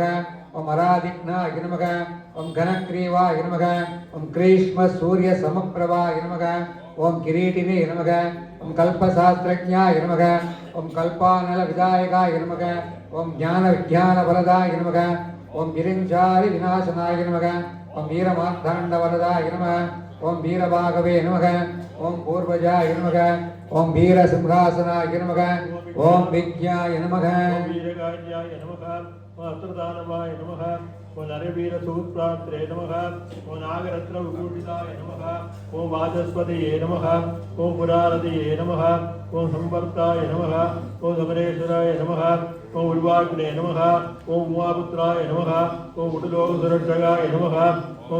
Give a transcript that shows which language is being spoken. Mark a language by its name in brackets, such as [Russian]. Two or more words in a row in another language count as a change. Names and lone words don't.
[Sanskrit] ओम् अरातिघ्नाय नमः ओम् घनग्रीवाय नमः ओम् ग्रीष्म सूर्य समप्रभाय नमः ओम् किरीटिने नमः ओम् कल्पशास्त्रज्ञाय नमः ओम् कल्पानल विधायकाय नमः ओम् ज्ञान विज्ञान फलदाय नमः ओम् विरिञ्चारि विनाशनाय नमः ओम् वीरमार्ताण्डवरदाय नमः ओम् वीरबाहवे नमः ओम् पूर्वजाय नमः ओम् वीरसिंहासनाय नमः ओम् विज्ञाय नमः वीरकाज्याय नमः ओम् अस्त्रदानवाय नमः ओम नरवीर सूत्रात्रे नमः ओम नागरत्न विभूषिताय नमः ओम वाचस्पतये नमः ओम पुरारतये नमः ओम संवर्ताय नमः ओम समरेश्वराय नमः ओम उर्वाग्ने नमः ओम उमापुत्राय नमः ओम उडुलोकसुरक्षकाय नमः ओम